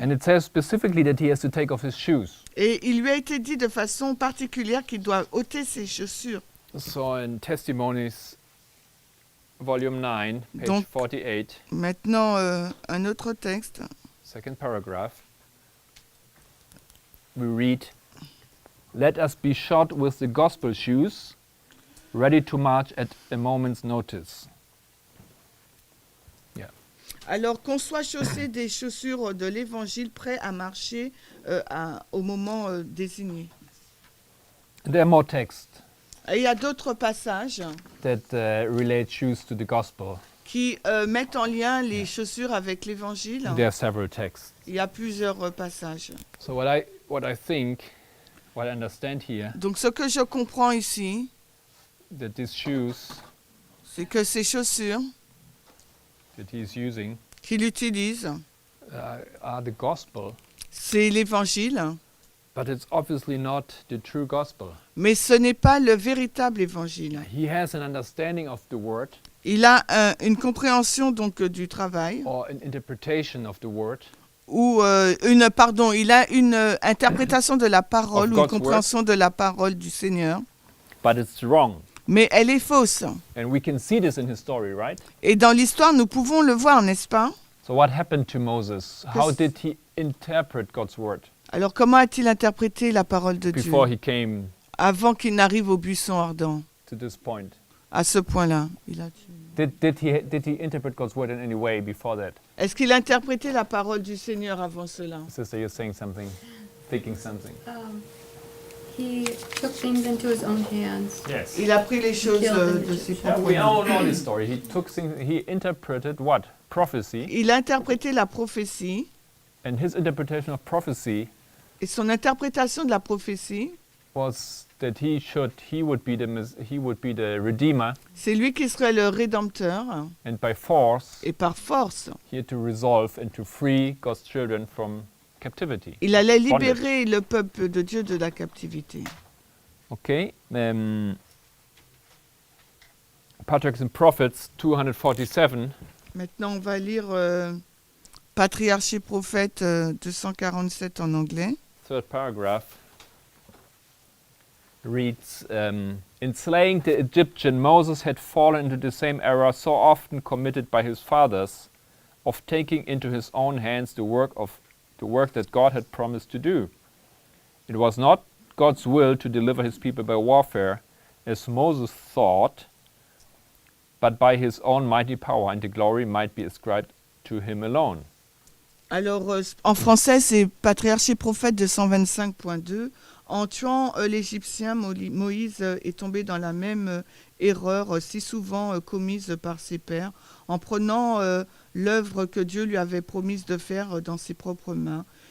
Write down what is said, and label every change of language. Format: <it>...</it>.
<en>And it says specifically that he has to take off his shoes.</en> <fr>Et il lui a été dit de façon particulière qu'il doit ôter ses chaussures.</fr> <en>So in Testimonies, volume 9, page</en> <fr>Donc-</fr> <en>48,</en> <fr>Maintenant, un autre texte.</fr> <en>second paragraph, we read, "Let us be shod with the gospel shoes, ready to march at a moment's notice."</en> <fr>Alors qu'on soit chaussé des chaussures de l'Évangile, prêt à marcher au moment désigné.</fr> <en>There are more texts</en> <fr>Et il y a d'autres passages</fr> <en>that relate shoes to the gospel.</en> <fr>qui mettent en lien les chaussures avec l'Évangile.</fr> <en>There are several texts.</en> <fr>Il y a plusieurs passages.</fr> <en>So what I think, what I understand here,</en> <fr>Donc ce que je comprends ici,</fr> <en>that these shoes</en> <fr>c'est que ces chaussures</fr> <en>that he's using</en> <fr>qu'il utilise,</fr> <en>are the gospel,</en> <fr>c'est l'Évangile,</fr> <en>but it's obviously not the true gospel.</en> <fr>mais ce n'est pas le véritable Évangile.</fr> <en>He has an understanding of the word</en> <fr>Il a une compréhension donc du travail,</fr> <en>or an interpretation of the word,</en> <fr>ou il a une interprétation de la parole, ou une</fr> <en>God's</en> <fr>compréhension de la parole du Seigneur,</fr> <en>but it's wrong.</en> <fr>mais elle est fausse.</fr> <en>And we can see this in his story, right?</en> <fr>Et dans l'histoire, nous pouvons le voir, n'est-ce pas?</fr> <en>So what happened to Moses? How Yes. did he interpret God's word</en> <fr>Alors comment a-t-il interprété la parole de Dieu</fr> <en>before he came</en> <fr>avant qu'il n'arrive au buisson ardent?</fr> <en>to this point?</en> <fr>À ce point-là,</fr> <en>Did he interpret God's word in any way before that?</en> <fr>est-ce qu'il a interprété la parole du Seigneur avant cela?</fr> <en>Sister, you're saying something, thinking something. He took things into his own hands. Yes.</en> <fr>Il a pris les choses de ses</fr> <en>Yeah,</en> <fr>propres</fr> <en>we</en> <fr>mains.</fr> <en>all know this story. He took things, he interpreted what? Prophecy.</en> <fr>Il a interprété la prophétie,</fr> <en>And his interpretation of prophecy</en> <fr>et son interprétation de la prophétie,</fr> <en>was that he would be the redeemer,</en> <fr>c'est lui qui serait le rédempteur,</fr> <en>and by force</en> <fr>et par force,</fr> <en>he had to resolve and to free God's children from captivity.</en> <fr>il allait</fr> <en>Bondage.</en> <fr>libérer le peuple de Dieu de la captivité.</fr> <en>Okay. Patriarchs and Prophets 247.</en> <fr>Maintenant, on va lire Patriarches et Prophètes 247 en anglais.</fr> <en>Third paragraph reads, in slaying the Egyptian, Moses had fallen into the same error so often committed by his fathers, of taking into his own hands the work that God had promised to do. It was not God's will to deliver his people by warfare, as Moses thought, but by his own mighty power, and the glory might be ascribed to him alone.</en> <fr>Alors, en français, c'est Patriarches et Prophètes 225.2. En tuant l'Égyptien, Moïse est tombé dans la même erreur si souvent commise par ses pères, en prenant l'œuvre que Dieu lui avait promise de faire dans ses propres mains.</fr>